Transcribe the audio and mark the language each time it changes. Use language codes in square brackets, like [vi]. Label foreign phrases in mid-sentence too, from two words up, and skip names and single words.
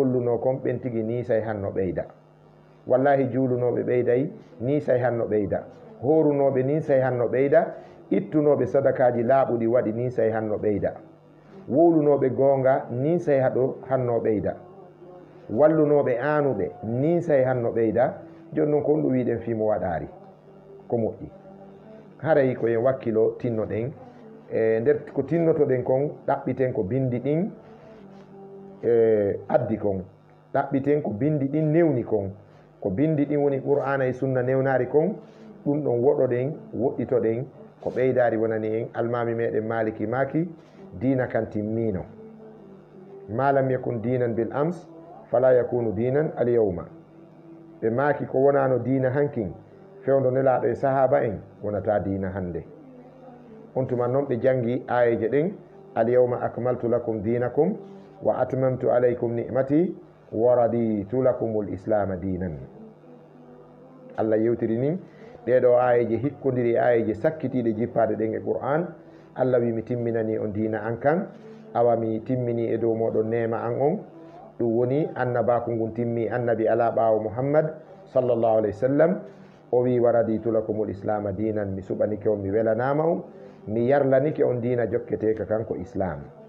[ff] golluno kon ɓen tigi nisay hanno ɓeyda wallahi juulunoɓe ɓeyday nisay hanno ɓeyda horunoɓe ninsay hanno ɓeyda ittunoɓe sadakaji laaɓuɗi waɗi ninsay hanno ɓeyda wowlunoɓe goonga ninsay haɗo hanno ɓeyda wallunoɓe aanuɓe ninsay hanno ɓeyda joni noon ko on ɗum wiɗen fimo waɗari ko moƴƴi haray koyen wakkilo tinnoɗen e nder ko tinnotoɗen kon ɗaɓɓiten ko bindi ɗin addi kon ɗaɓɓiten ko bindi ɗin newni kon ko bindi ɗin woni qur'ana e sunna newnari kon ɗum ɗon woɗoɗen woɗɗitoɗen ko ɓeydari wonani en almami meɗen maliki maki dina kan timmino [ar] ما لم يكن دينا بالأمس فلا يكون دينا اليوم [ff] ɓe maki ko wonano dina hankin fewdo nelaɗo e sahaba en wonata dina hande on tuma noon ɓe jangi ayeje ɗen [ar] اليوم أكملت لكم دينكم وأتممت عليكم نعمتي ورضيت لكم الإسلام دينا [ff] Allah yewtiri nin ɗeɗo ayeje hikkodiri ayeje sakkitiɗe jippaɗe ɗen e qur'an Allah wi mi timminani on dina an kan awa mi timmini e dow moɗon nema an on ɗum woni annabaku ngun timmi annabi ala ɓawo Muhammad [ar] صلى الله عليه وسلم [ff] o wi [ar] ورضيت لكم الإسلام دينا [ff] mi suɓanike on mi welanama on mi yarlanike on dina jokketeka kanko islam